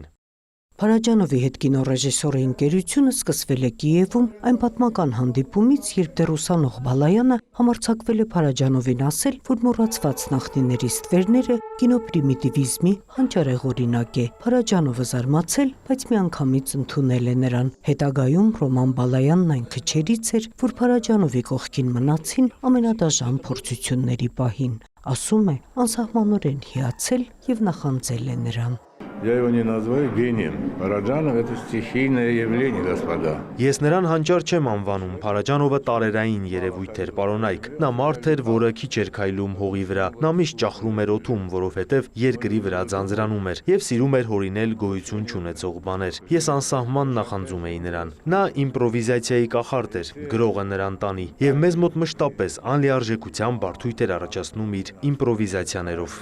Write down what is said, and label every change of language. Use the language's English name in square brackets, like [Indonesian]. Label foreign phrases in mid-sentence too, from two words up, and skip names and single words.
[Armenian] Փարաջանովի հետ կինոռեժիսորի ընկերությունը սկսվել է Կիևում այն պատմական հանդիպումից, երբ դեռ ուսանող Բալայանը համարձակվել է Փարաջանովին ասել, որ մոռացված նախնիների ստվերները կինոպրիմիտիվիզմի հանճարեղ օրինակ է։ Փարաջանովը զարմացել, բայց միանգամից ընդունել է նրան։ Հետագայում Ռոման Բալայանն այն քչերից էր, որ Փարաջանովի կողքին մնացին ամենադաժան փորձությունների պահին։ Ասում է, անսահմանորեն հիացել եւ նախանձել է նրան։ [Russian] Я его не называю гением. Параджанов это стихийное явление, господа. [Armenian] Ես նրան հանճար չեմ անվանում, Փարաջանովը տարերային երևույթ էր, պարոնայք։ Նա մարդ էր, որը քիչ էր քայլում հողի վրա։ Նա միշտ ճախրում էր օդում, որովհետև երկրի վրա ձանձրանում էր եւ սիրում էր հորինել գոյություն չունեցող բաներ։ Ես անսահման նախանձում էի նրան։ Նա իմպրովիզացիայի կախարդ էր, գրողը նրան տանի, եւ մեզ մոտ մշտապես անլիարժեքության բարդույթ էր առաջացնում իր իմպրովիզացիաներով։